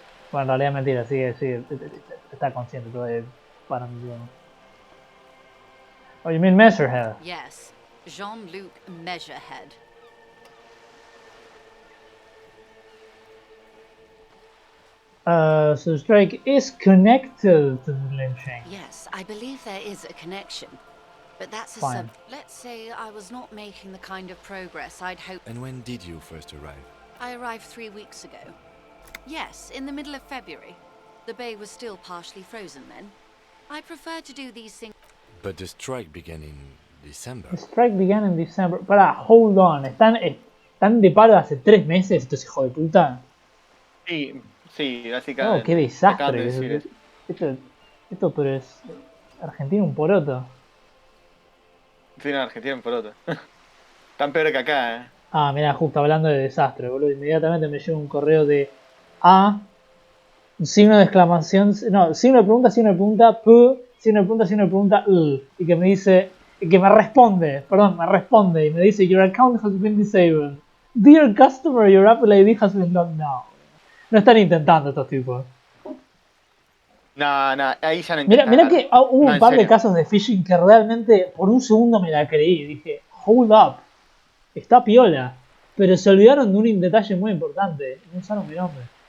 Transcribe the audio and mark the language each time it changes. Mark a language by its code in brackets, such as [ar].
[es] Bueno, en realidad mentira, sigue, está consciente todavía. para mí. Digamos. [en] Oh, you mean Measurehead? Yes, Jean-Luc Measurehead. So Strike is connected to the lynching. Yes, I believe there is a connection. But that's a Fine. Let's say I was not making the kind of progress I'd hoped. And when did you first arrive? I arrived 3 weeks ago. Yes, in the middle of February. The bay was still partially frozen then. I prefer to do these things. But the strike began in December. The strike began in December. [es] Para, [en] hold on. [es] ¿Están de paro hace 3 meses estos hijos de puta? Sí, básicamente. Oh, qué Acaban de desastre. decir eso. Esto pero es Argentina un poroto. Sí, en Argentina por otro. Tan peor que acá, Ah, mira, justo hablando de desastre, boludo. Inmediatamente me llega un correo de A, signo de exclamación, no, signo de pregunta, P, signo de pregunta, L. Y que me dice, que me responde, y me dice, [en] your account has been disabled. Dear customer, your Apple ID has been locked down. [es] No están intentando estos tipos. No, ahí ya no Mira intentaron. que hubo un par de casos de phishing que realmente por un segundo me la creí. Dije, [en] hold up, [es] está piola. Pero se olvidaron de un detalle muy importante. No usaron mi nombre.